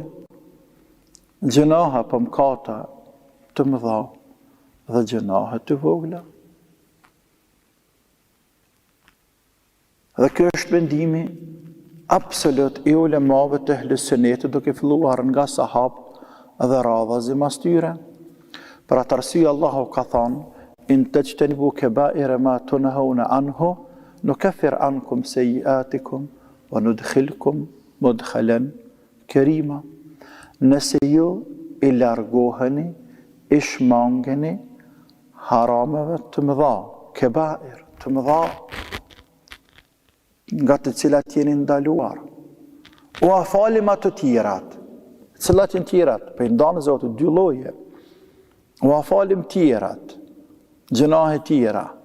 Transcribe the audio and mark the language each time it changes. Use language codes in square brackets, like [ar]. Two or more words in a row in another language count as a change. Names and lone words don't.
[sq] Gjunahe për mëkate të mëdha dhe gjunahe të vogla. Dhe kjo është mendimi absolut i ulemave të ehli sunnetit, duke filluar nga sahabët dhe radhazi mas tyre. Për atë arsye Allahu ka thënë: [ar] إن تجتنبوا كبائر ما تنهون عنه نكفر عنكم سيئاتكم وندخلكم مدخلا كريما. [sq] Nëse ju i largoheni, i shmangeni harameve të mëdha, kaba'ir të mëdha, nga të cilat jeni ndaluar, u afalim ato tjerat, cilat janë tjerat, për i ndanë Zotë dy lloje, u afalim tjerat, gjunahe tjera.